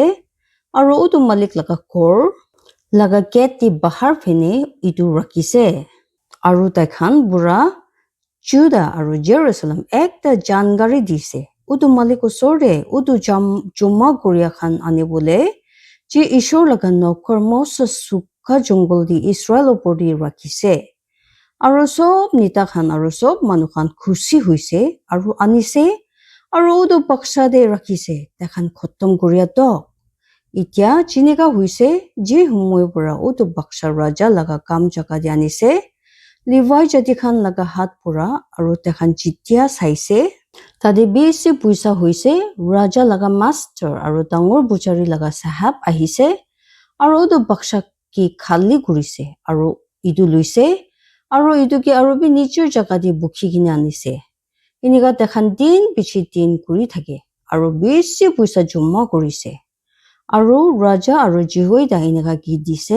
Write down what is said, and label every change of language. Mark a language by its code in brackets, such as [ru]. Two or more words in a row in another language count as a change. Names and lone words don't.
[nag] Aru udu malik laga khor laga gate di bahar phene itu rakise. Aru tai khan bura Judah aru Jerusalem ekta jangari dise. Udu malik usore udu jumma kuria khan anibole ji ishor laga nokor Moses sukha jungle di Israel opor di rakise. Aru sob nita khan aru sob manu khan khushi huise aru anise aru udu baksha de rakise. Tai khan khotom kuria to. Itya chiniga huise ji humoi pura udu baksha raja laga kam jaga de anise. Levi jati khan laga hat pura aru tai khan jitya saise. Tade besi puisa huise raja laga master aru dangor buchari laga sahab ahise. Aru udu baksha ki khali kurise aru idu luise. Aru idu ki aru bi nichur jaga di bukhi gine anise. Iniga tai khan din bichi din kuri thake. Aru besi puisa jumma kurise. Aru raja aru Jehoiada iniga ki dise.